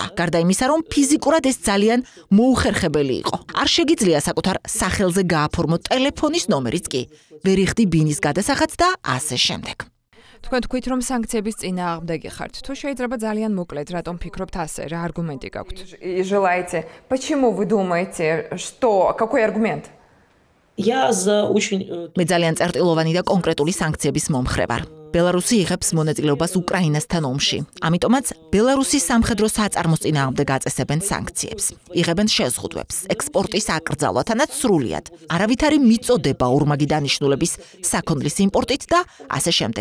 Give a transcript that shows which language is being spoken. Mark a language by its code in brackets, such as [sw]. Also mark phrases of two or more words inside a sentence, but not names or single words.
[ka] გარდა იმისა, რომ ფიზიკურად ეს ძალიან მოუხერხებელი იყო. არ შეგიძლია საკუთარ სახელზე გააფორმო ტელეფონის ნომერიც კი. ვერ იხდი ბინის გადასახადს და ასე შემდეგ. თქვენ თქვით, რომ სანქციების წინააღმდეგი ხართ. თუ შეიძლება ძალიან მოკლედ, რატომ ფიქრობთ ასე, რა არგუმენტი გაქვთ? [ru] И желаете. Почему вы думаете, что какой аргумент? Я за очень... [ka] მე ძალიან წერტილოვანი და კონკრეტული სანქციების მომხრე ვარ. ბელარუსი იღებს მონაწილეობას უკრაინასთან ომში. ამიტომაც ბელარუსის სამხედრო საწარმოს წინააღმდეგ აწესებენ სანქციებს. იღებენ შეზღუდვებს, ექსპორტის აკრძალვათანაც სრულიად. არავითარი მიწოდება ორმაგი დანიშნულების საქონლის იმპორტით და ასე შემდეგ.